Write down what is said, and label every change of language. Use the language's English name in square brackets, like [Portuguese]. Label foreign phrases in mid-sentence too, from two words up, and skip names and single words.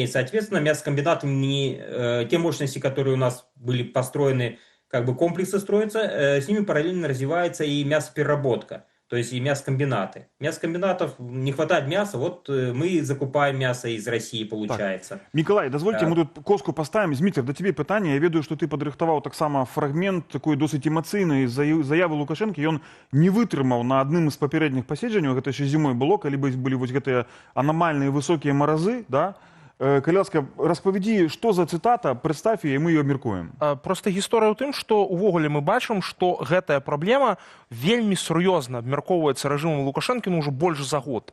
[Russian] Соответственно, мясокомбинатами, те мощности, которые у нас были построены, как бы комплексы строятся, с ними параллельно развивается и мясопереработка. То есть и мясокомбинаты. Мясокомбинатов не хватает мяса, вот мы закупаем мясо из России, получается. Так. Миколай, дозвольте, мы тут коску поставим. [Belarusian] Зміцер, [Ukrainian] до тебе питання. [Belarusian] Я ведаю, що ти падрыхтаваў таксама фрагмент такой досыць эмацыйнай заявы Лукашенко. Ён не вытрымаў на адным з папярэдніх паседжанняў, гэта яшчэ зімой было, калі былі вось гэтыя анамальныя высокія маразы, да? Калі ласка, распавядзі, што за цытата, прадстав яе, мы ее абмеркуем. Просто гісторыя ў тым, што увогуле мы бачым, што гэтая праблема вельмі сур'ёзна абмяркоўваецца рэжымам Лукашэнкі ўжо больш за год.